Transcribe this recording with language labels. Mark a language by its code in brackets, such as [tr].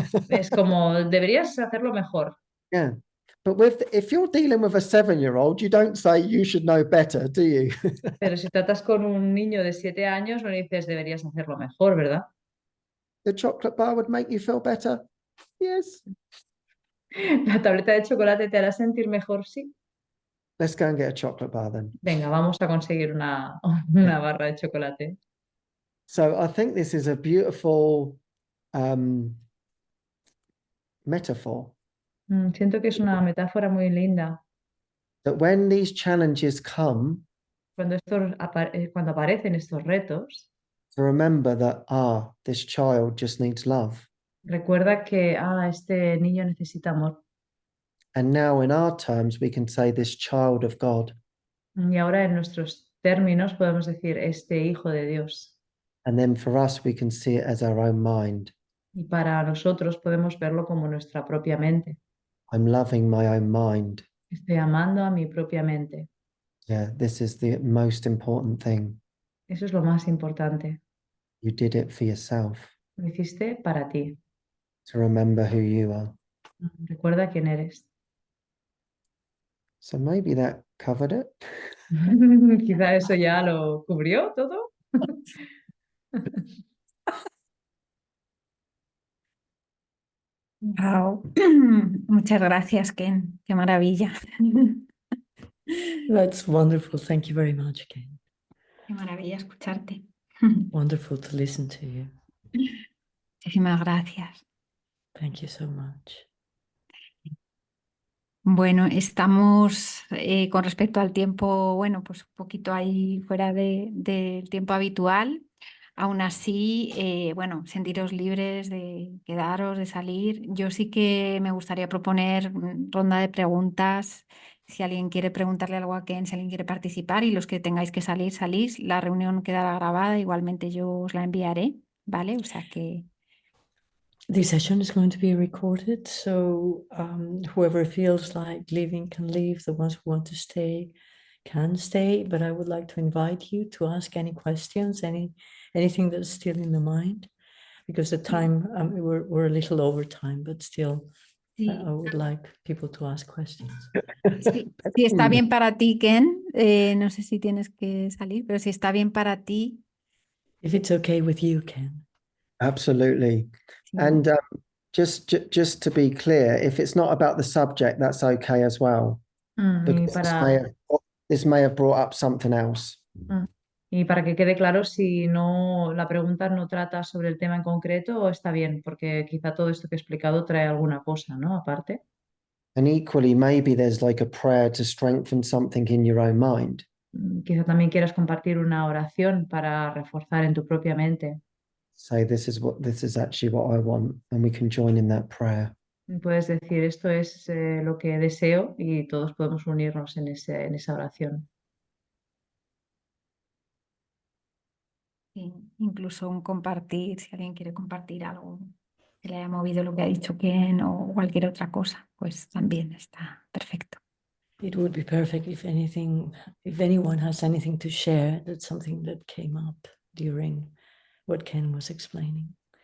[es] es como, deberías hacerlo mejor. [en] Yeah. But if you're dealing with a 7-year-old, you don't say you should know better, do you? [es] Pero si tratas con un niño de 7 años, no le dices, deberías hacerlo mejor, ¿verdad? [en] The chocolate bar would make you feel better. Yes. [es] La tableta de chocolate te hará sentir mejor, sí. [en] Let's go and get a chocolate bar then. [es] Venga, vamos a conseguir una barra de chocolate. [en] So I think this is a beautiful metaphor [es] Siento que es una metáfora muy linda. [en] that when these challenges come, [es] Cuando aparecen estos retos, [en] to remember that, this child just needs love. [es] recuerda que este niño necesita amor. [en] And now in our terms, we can say this child of God. [es] Y ahora en nuestros términos podemos decir este hijo de Dios. [en] And then for us, we can see it as our own mind. [es] Y para nosotros podemos verlo como nuestra propia mente. [en] I'm loving my own mind. [es] Estoy amando a mi propia mente. [en] Yeah, this is the most important thing. [es] Eso es lo más importante. [en] You did it for yourself, [es] Lo hiciste para ti. [en] to remember who you are. [es] Recuerda quién eres. [en] So maybe that covered it. [es] Quizá eso ya lo cubrió todo. Wow. Muchas gracias, Ken. Qué maravilla. [en] That's wonderful. Thank you very much, Ken. [es] Qué maravilla escucharte. [en] Wonderful to listen to you. [es] Muchísimas gracias. [en] Thank you so much. [es] Bueno, estamos con respecto al tiempo, bueno, pues un poquito ahí fuera del tiempo habitual. Aún así, bueno, sentiros libres de quedaros, de salir. Yo sí que me gustaría proponer ronda de preguntas. Si alguien quiere preguntarle algo a Ken, si alguien quiere participar y los que tengáis que salir, salís. La reunión quedará grabada, igualmente yo os la enviaré, ¿vale? O sea que... [en] This session is going to be recorded, so whoever feels like leaving can leave. The ones who want to stay can stay, but I would like to invite you to ask any questions, anything that's still in the mind, because the time, we're a little over time, but still, [es] Sí. [en] I would like people to ask questions. [es] Sí, si está bien para ti, Ken, no sé si tienes que salir, pero si está bien para ti. [en] If it's okay with you, Ken. Absolutely. [es] Sí. [en] And just to be clear, if it's not about the subject, that's okay as well. [es] Y [en] Because this may have brought up something else. [es] Y para que quede claro, si no la pregunta no trata sobre el tema en concreto, está bien, porque quizá todo esto que he explicado trae alguna cosa, ¿no? Aparte. [en] And equally, maybe there's like a prayer to strengthen something in your own mind. [es] Quizá también quieras compartir una oración para reforzar en tu propia mente. [en] Say, this is actually what I want, and we can join in that prayer. [es] Puedes decir, esto es lo que deseo y todos podemos unirnos en esa oración. Sí, incluso un compartir, si alguien quiere compartir algo que le haya movido lo que ha dicho Ken o cualquier otra cosa, pues también está perfecto. [en] It would be perfect if anyone has anything to share, that's something that came up during what Ken was explaining.